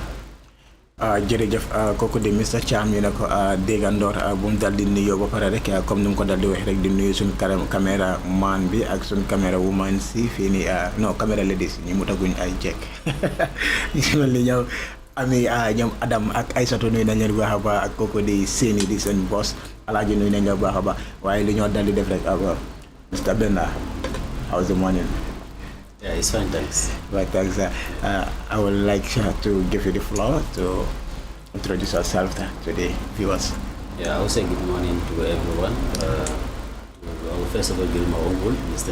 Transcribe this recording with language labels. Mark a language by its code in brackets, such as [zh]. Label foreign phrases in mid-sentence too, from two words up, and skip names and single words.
[wo] jërëjëf kooku di Mr Cham ñu ne ko déggandoor bu mu dal di nuyoo ba pare rek comme ni mu ko dal di wax rek di nuyu suñu caméra man bi ak suñu caméra woman si fii nii non caméra ladies ñi mu taguñ ay jekk ñu mel ni ñoom ami ñoom Adam ak Aïssatou nuyu nañ leen bu baax a baax ak kooku di Séni di seen boss Alaaji nuyu nañ leen bu baax a baax waaye li ñoo dal di def rek Mr Benda [en] how's the morning? Yeah, it's fine, thanks. Right, thanks. I would like to give you the floor to introduce yourself to the viewers. Yeah, I will say good morning to everyone. First of all, give my own Mr.